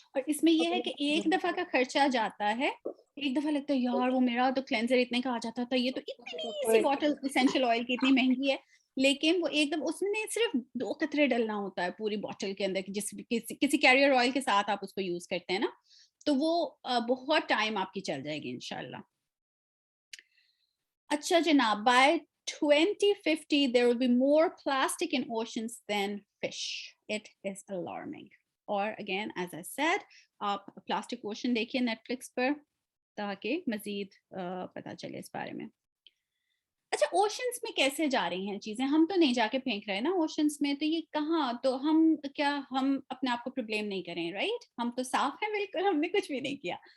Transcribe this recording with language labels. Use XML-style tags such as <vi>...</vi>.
<ur>اور اس میں یہ ہے کہ ایک دفعہ کا خرچہ جاتا ہے, ایک دفعہ لگتا ہے یار وہ میرا تو کلینزر اتنے کا آ جاتا تھا, یہ تو اتنی سی بوٹل اسینشیل آئل کی اتنی مہنگی ہے, لیکن وہ ایک دم اس میں صرف 2 قطرے ڈلنا ہوتا ہے پوری بوٹل کے اندر, جس کسی کیریئر آئل کے ساتھ آپ اس کو یوز کرتے ہیں نا, تو وہ بہت ٹائم آپ کی چل جائے گی انشاءاللہ. اچھا جناب,</ur> <en>by 2050 there will be more plastic in oceans than fish. It is alarming.</en> <ur>اور</ur> <en>again as I said,</en> <ur>آپ پلاسٹک اوشن دیکھیے نیٹ فلکس پر تاکہ مزید پتہ چلے اس بارے میں. اچھا اوشنس میں کیسے جا رہی ہیں چیزیں؟ ہم تو نہیں جا کے پھینک رہے نا اوشنس میں, تو یہ کہاں, تو ہم اپنے آپ کو پرابلم نہیں کریں, رائٹ؟ ہم تو صاف ہیں بالکل, ہم نے کچھ بھی نہیں کیا.</ur>